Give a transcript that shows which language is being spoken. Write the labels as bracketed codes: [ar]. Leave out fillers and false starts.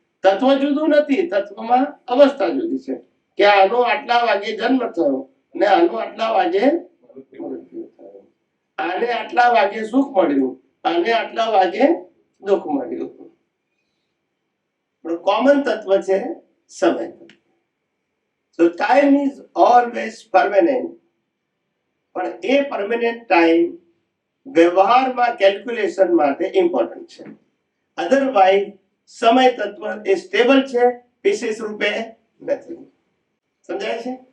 [gu] તત્વ જુદું નથી, તત્વમાં અવસ્થા જુદી છે. કે આનો આટલા વાગે જન્મ થયો ને આનો આટલા વાગે મૃત્યુ થયો, આને આટલા વાગે સુખ મળ્યું, આને આટલા વાગે દુઃખ મળ્યું. પણ કોમન તત્વ છે સમય. [en] So time is always permanent. [gu] પણ એ પરમેનન્ટ ટાઈમ વ્યવહારમાં કેલ્ક્યુલેશન માટે ઇમ્પોર્ટન્ટ છે. અધરવાઇઝ સમય તત્વ એ સ્ટેબલ છે, પીસીસ રૂપે નથી. સમજાય છે?